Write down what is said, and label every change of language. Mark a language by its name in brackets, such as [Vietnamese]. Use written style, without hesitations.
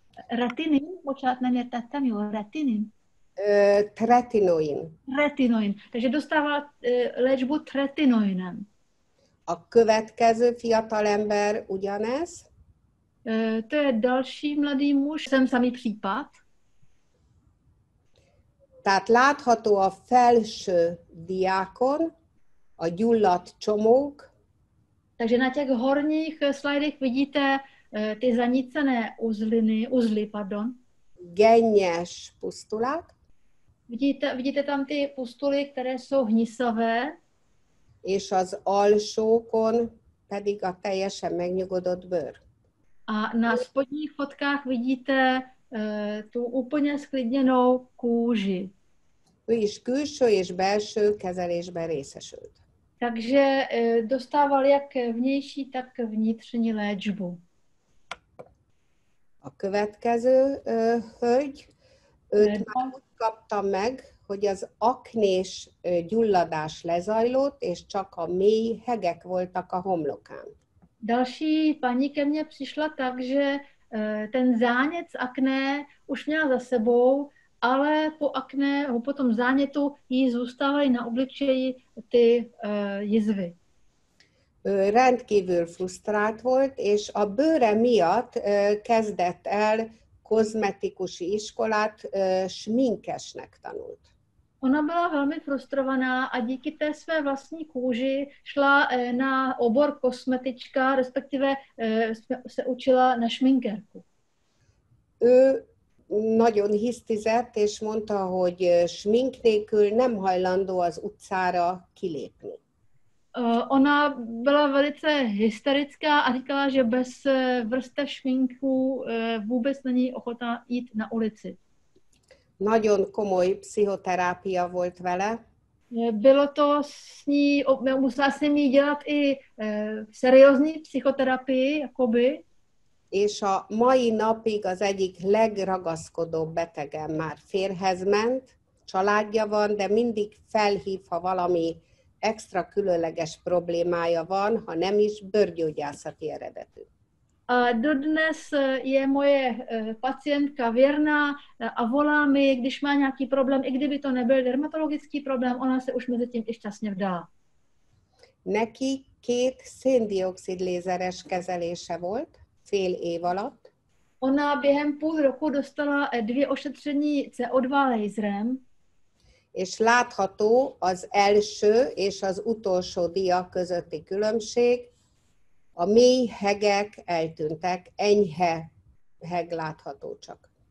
[Hungarian] Retinin, bocsánat, nem értettem jól, retinin. Tretinoin. [Czech] Retinoin. Takže dostávala léčbu tretinoinem. [Hungarian] A következő fiatalember ugyanez. [Czech] To je další mladý muž, jsem samý případ. [Hungarian] Tehát látható a felső diákon a gyulladt csomók. [Czech] Takže na těch horních slajdech vidíte ty zanícené uzly. [Hungarian] Gennyes pusztulat. [Czech] Vidíte tam ty pustuly, které jsou hnisavé. [Hungarian] És az alsókon pedig a teljesen megnyugodott bőr. [Czech] A na spodních fotkách vidíte tu úplně sklidněnou kůži. [Hungarian] Ő is külső és belső kezelésben részesült. [Czech] Takže dostával jak vnější, tak vnitřní léčbu. [Hungarian] A következő hölgy, őt már úgy kaptam meg, hogy az aknés gyulladás lezajlott, és csak a mély hegek voltak a homlokán. [Czech] Další paní ke mně přišla tak, že ten zánět z akné už měla za sebou, ale po tom zánětu jí zůstávaly na obličeji ty jizvy. [Hungarian] Rendkívül frusztrált volt, és a bőre miatt kezdett el kozmetikusi iskolát, sminkesnek tanult. [Czech] Ona byla velmi frustrovaná a díky té své vlastní kůži šla na obor kosmetička, respektive se učila na šminkérku. [Hungarian] Ő nagyon hisztizett, és mondta, hogy smink nélkül nem hajlandó az utcára kilépni. [Czech] Ona byla velice hysterická a říkala, že bez vrstev šminku vůbec není ochotná jít na ulici. [Hungarian] Nagyon komoly pszichoterápia volt vele. [Czech] Bylo to s ní, musela s ní dělat i seriózní psychoterapii, jakoby. [Hungarian] És a mai napig az egyik legragaszkodóbb betegem már férhez ment, családja van, de mindig felhív, ha valami extra különleges problémája van, ha nem is bőrgyógyászati eredetű. [Czech] A dodnes je moje pacientka věrná a volá mi, když má nějaký problém, i kdyby to nebyl dermatologický problém, ona se už mezi tím i šťastně vdala. [Hungarian] Neki 2 széndioxid lézeres kezelése volt, fél év alatt. [Czech] Ona během půl roku dostala 2 ošetření CO2 laserem. [Hungarian] És látható az első és az utolsó dia közötti különbség, a mély hegek eltűntek, enyhe heg látható csak.